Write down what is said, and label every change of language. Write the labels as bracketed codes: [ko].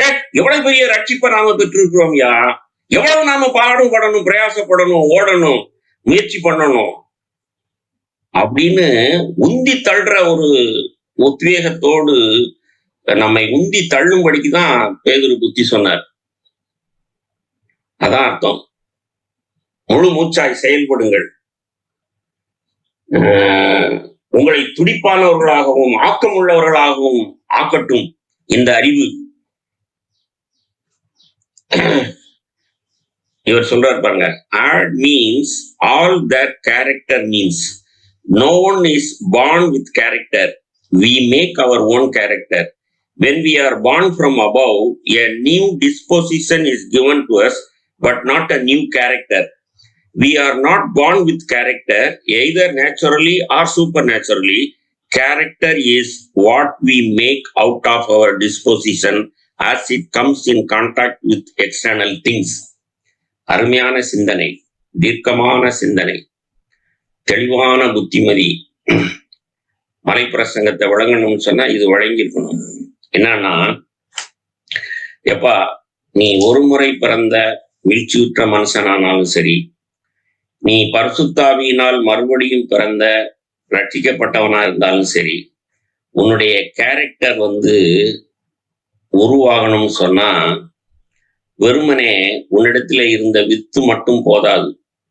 [ta] எவ்வளவு பெரிய ரட்சிப்பை நாம பெற்றிருக்கிறோம் யா, எவ்வளவு நாம பாடுபடணும், பிரயாசப்படணும், ஓடணும், முயற்சி பண்ணணும் அப்படின்னு உந்தி தள்ளுற ஒரு உத்வேகத்தோடு நம்மை உந்தி தள்ளும்படிக்குதான் பேதுரு புத்தி சொன்னார். அதான் அர்த்தம். முழு மூச்சாய் செயல்படுங்கள். உங்களை துடிப்பானவர்களாகவும் ஆக்கம் உள்ளவர்களாகவும் ஆக்கட்டும் இந்த அறிவு. இவர் சொல்றாரு பாருங்க, [en] add means all that character means. No one is born with character. We make our own character. When we are born from above, a new disposition is given to us, but not a new character. We are not born with character, either naturally or supernaturally. Character is what we make out of our disposition as it comes in contact with external things. [ta] அருமையான சிந்தனை, தீர்க்கமான சிந்தனை, தெளிவான புத்திமதி. மலைப்பிரசங்கத்தை வழங்கணும்னு சொன்னா இது வழங்கியிருக்கணும். என்னன்னா, எப்பா நீ ஒரு முறை பிறந்த வீழ்ச்சியுற்ற மனுஷனானாலும் சரி, நீ பரிசுத்தாவியினால் மறுபடியும் பிறந்த ரட்சிக்கப்பட்டவனா இருந்தாலும் சரி, உன்னுடைய கேரக்டர் உருவாகணும்னு சொன்னா வெறுமனே உன்னிடத்துல இருந்த வித்து மட்டும் போதாது.